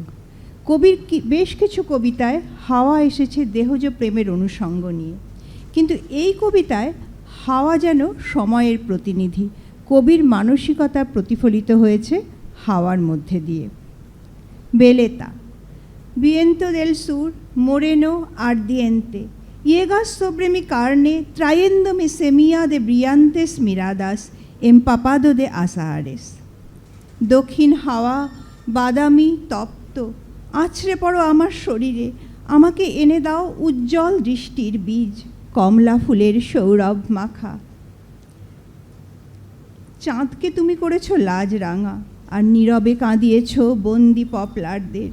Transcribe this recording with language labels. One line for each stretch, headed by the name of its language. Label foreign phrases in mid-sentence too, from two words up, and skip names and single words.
Bangla: কবির বেশ কিছু কবিতায় হাওয়া এসেছে দেহজ প্রেমের অনুষঙ্গ নিয়ে, কিন্তু এই কবিতায় হাওয়া যেন সময়ের প্রতিনিধি। কবির মানসিকতা প্রতিফলিত হয়েছে হাওয়ার মধ্যে দিয়ে।
Spanish: বেলেতা viento del sur moreno ardiente llega sobre mi carne trayéndome semilla de brillantes miradas empapado de azahares.
Bangla: দক্ষিণ হাওয়া বাদামি তপ্ত আছড়ে পড়ো আমার শরীরে, আমাকে এনে দাও উজ্জ্বল দৃষ্টির বীজ, কমলা ফুলের সৌরভ মাখা। চাঁদকে তুমি করেছো লাজ রাঙা, আর নীরবে কাঁদিয়েছ বন্দি পপলারদের।